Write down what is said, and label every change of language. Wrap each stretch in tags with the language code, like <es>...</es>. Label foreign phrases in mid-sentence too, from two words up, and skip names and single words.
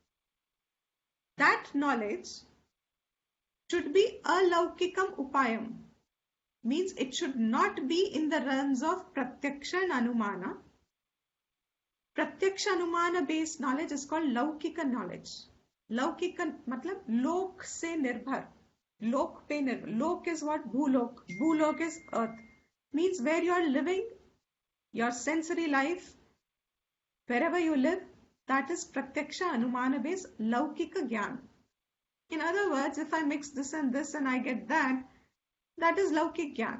<en>That knowledge should be</en> <sa>अलौकिकम् उपायम्,</sa> <en>means it should not be in the realms of pratyaksha and anumana.</en> <hi>प्रत्यक्ष अनुमान</hi> <en>based knowledge is called laukika knowledge.</en> <hi>लौकिक मतलब लोक से निर्भर. लोक पे निर्भर.</hi> <en>Lok is what? Bhulok. Bhulok is earth. Means where you are living, your sensory life, wherever you live, that is</en> <hi>प्रत्यक्ष अनुमान</hi> <en>based</en> <hi>लौकिक ज्ञान.</hi> <en>In other words, if I mix this and I get that, that is</en> <hi>लौकिक ज्ञान.</hi>